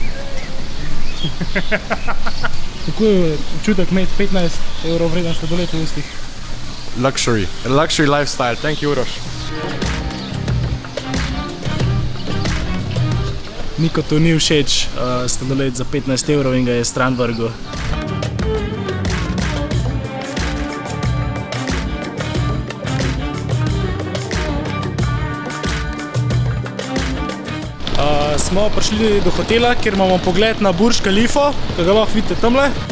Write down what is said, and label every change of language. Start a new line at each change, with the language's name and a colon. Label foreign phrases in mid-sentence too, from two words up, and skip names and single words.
Slovenian: Kako je občutek imeti 15 evrov vreden sladoled v ustih?
English: Luxury lifestyle. Thank you, Uroš.
Slovenian: Nikotu ni všeč sladoled za 15 evrov in ga je stran vrgel. Smo prišli do hotela, kjer imamo pogled na Burj Khalifo, ki ga lahko vidite tamle.